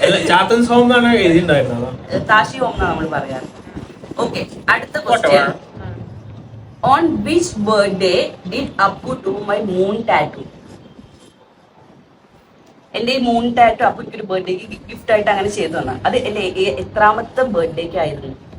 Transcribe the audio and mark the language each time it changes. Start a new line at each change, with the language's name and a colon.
Malayalam: ചാത്തൻസ് home എന്നാണ് എഴുതിണ്ടായിരുന്നത്. താശി home എന്നാണ് നമ്മൾ പറയാ. ഓക്കെ അടുത്ത question.
English: On which birthday did Appu do my moon tattoo?
Malayalam: എന്റെ ഈ മൂൺ ടാറ്റു അപ്പുക്ക് ഒരു ബർത്ത്ഡേക്ക് ഗിഫ്റ്റ് ആയിട്ട് അങ്ങനെ ചെയ്തു തന്ന. അത് എത്രാമത്തെ ബർത്ത്ഡേക്ക് ആയിരുന്നു?